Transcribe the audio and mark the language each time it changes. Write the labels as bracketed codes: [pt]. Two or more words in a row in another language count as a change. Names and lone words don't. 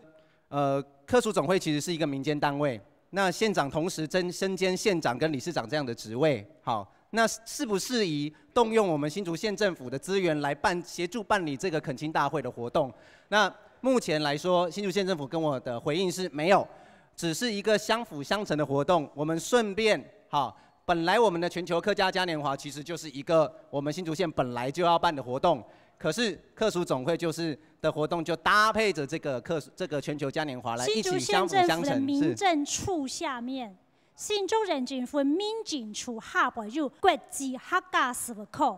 [zh] 客屬總會其實是一個民間單位，那縣長同時身兼縣長跟理事長這樣的職位，好，那適不適宜動用我們新竹縣政府的資源來協助辦理這個懇親大會的活動？那目前來說，新竹縣政府跟我的回應是沒有。只是一個相輔相成的活動，我們順便本來我們的全球客家嘉年華其實就是一個我們新竹縣本來就要辦的活動， 可是客属总会的活动就搭配着这个全球嘉年华来一起相辅相成。新竹县政府的民政处下面，新竹县政府民警处下边有国际客家事务科。